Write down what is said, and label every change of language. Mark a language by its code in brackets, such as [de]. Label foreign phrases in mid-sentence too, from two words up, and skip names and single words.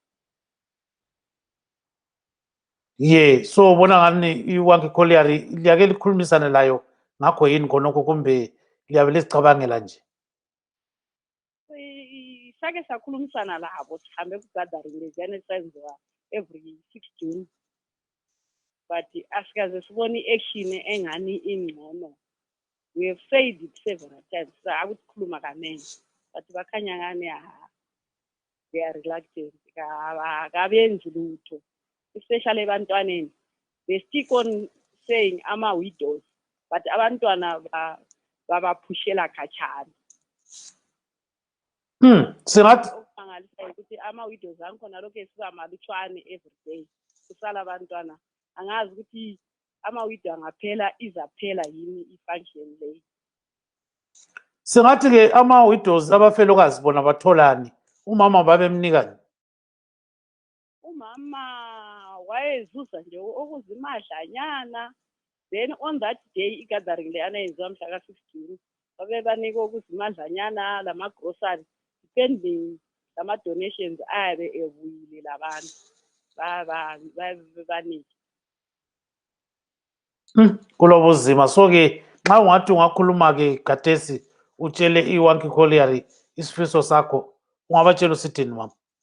[nd] So bona ngani iWanke Colliery liyake likhulumisane layo ngakho yini khonokho kumbe liyabe lizicabangela nje? Sake sakhulumisana labo sihambe ku-gathering leziyana esenziwa every 6 June. But asikaze sibone i-action engani ingcono. [en] We have said it several times. [nd] Akukhuluma kanengi. But bakhanya ngani [en] they are reluctant. [nd] Kabenzi lutho. Especially abantwaneni. [en] They stick on saying ama-widows. [nd] But abantwana babaphushela khatshana. Singathi ukumangalisayo ukuthi ama-widows angikhona lokhu esiba malutshwane [en] every day. [nd] Kusala abantwana. Angazi ukuthi ama-widow angaphela izaphela yini i-function leyo. Singathi-ke ama-widows abafelokazi bona batholani? Umama babemnikani? Umama wayezuza nje okuzimadlanyana. [en] Then on that day [nd] i-gathering leyana yenziwa mhla ka-6 June babebanika okuzimadlanyana lama-grocery depending lama-donations ayabe ebuyile labantu babanike. Kulobuzima. So-ke nxa ungathi ungakhuluma-ke khathesi utshele iWanke Colliery isifiso sakho ungabatshela usithini mama?